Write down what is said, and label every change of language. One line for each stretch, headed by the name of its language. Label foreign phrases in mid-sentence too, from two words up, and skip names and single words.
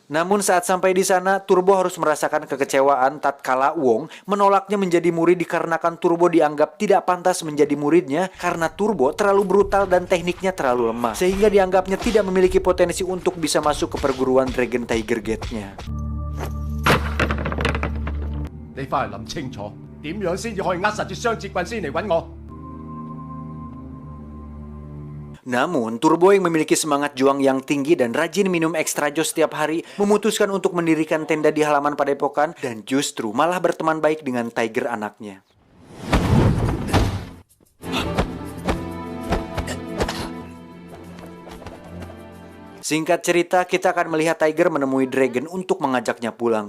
Indonesian: Namun saat sampai di sana, Turbo harus merasakan kekecewaan tatkala Wong menolaknya menjadi murid dikarenakan Turbo dianggap tidak pantas menjadi muridnya karena Turbo terlalu brutal dan tekniknya terlalu lemah, sehingga dianggapnya tidak memiliki potensi untuk bisa masuk ke perguruan Dragon Tiger Gate-nya.
Cantonese: 你翻嚟諗清楚，點樣先至可以握實住雙節棍先嚟揾我？
Indonesian: Namun, Turbo yang memiliki semangat juang yang tinggi dan rajin minum ekstra jos setiap hari, memutuskan untuk mendirikan tenda di halaman padepokan dan justru malah berteman baik dengan Tiger anaknya. Singkat cerita, kita akan melihat Tiger menemui Dragon untuk mengajaknya pulang.